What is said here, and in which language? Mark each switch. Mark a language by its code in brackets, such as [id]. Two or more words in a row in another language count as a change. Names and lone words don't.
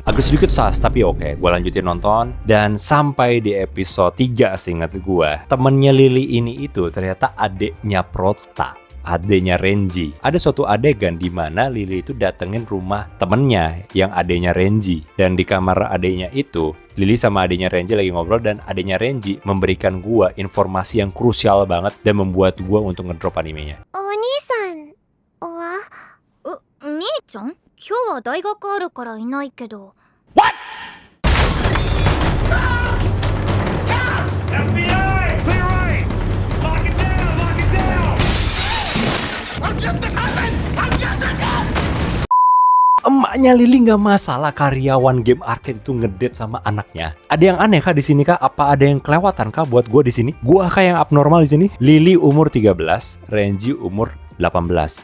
[id] Agak sedikit sus, tapi oke. Gue lanjutin nonton dan sampai di episode 3 seingat gue, temennya Lily ini itu ternyata adiknya Prota, adeknya Renji. Ada suatu adegan di mana Lily itu datengin rumah temennya yang adeknya Renji. Dan di kamar adeknya itu, Lily sama adeknya Renji lagi ngobrol dan adeknya Renji memberikan gua informasi yang krusial banget dan membuat gua untuk ngedrop animenya. [ja] お兄さんは兄ちゃん今日は大学あるからいないけど [en] FBI! Clear right! Lock it down! Lock it down! [id] Emaknya Lily nggak masalah karyawan game arcade itu ngedate sama anaknya. Ada yang aneh kah di sini kah? Apa ada yang kelewatan kah buat gue di sini? Gua kah yang abnormal di sini? Lily umur 13, Renji umur 18.